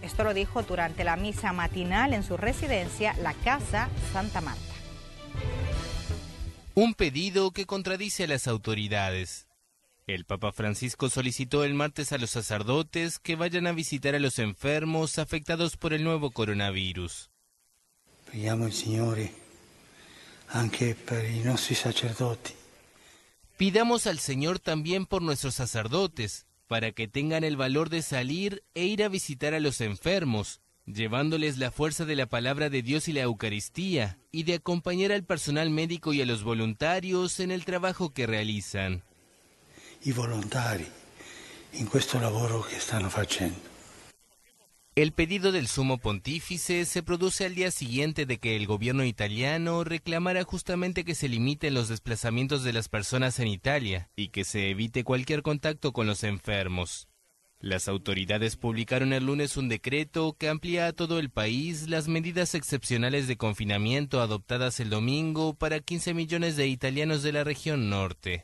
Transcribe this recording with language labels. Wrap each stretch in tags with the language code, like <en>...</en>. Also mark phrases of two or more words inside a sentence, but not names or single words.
<es>Esto lo dijo durante la misa matinal en su residencia, la Casa Santa Marta. Un pedido que contradice a las autoridades. El Papa Francisco solicitó el martes a los sacerdotes que vayan a visitar a los enfermos afectados por el nuevo coronavirus.</es> <it>Preghiamo il Signore anche per i nostri sacerdoti.</it> <es>Pidamos al Señor también por nuestros sacerdotes, para que tengan el valor de salir e ir a visitar a los enfermos, llevándoles la fuerza de la palabra de Dios y la Eucaristía, y de acompañar al personal médico y a los voluntarios en el trabajo que realizan.</es> <it>I volontari in questo lavoro che stanno facendo.</it> <es>El pedido del sumo pontífice se produce al día siguiente de que el gobierno italiano reclamara justamente que se limiten los desplazamientos de las personas en Italia y que se evite cualquier contacto con los enfermos. Las autoridades publicaron el lunes un decreto que amplía a todo el país las medidas excepcionales de confinamiento adoptadas el domingo para 15 millones de italianos de la región norte.</es>